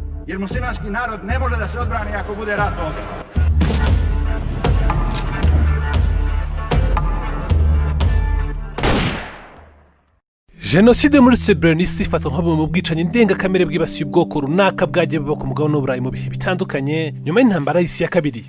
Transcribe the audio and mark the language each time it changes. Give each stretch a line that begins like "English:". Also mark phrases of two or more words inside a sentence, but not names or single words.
Bosnian: jer muslimanski narod ne može da se odbrani ako bude rat ovdje.
Kinyarwanda: Jenoside muri Srebrenica ifatwa nko mu bwicanyi ndengakamere bwibasiye ubwoko runaka bwagiye buba ku mugabane w'Uburayi mu bihe bitandukanye nyuma y'intambara y'isi ya kabiri.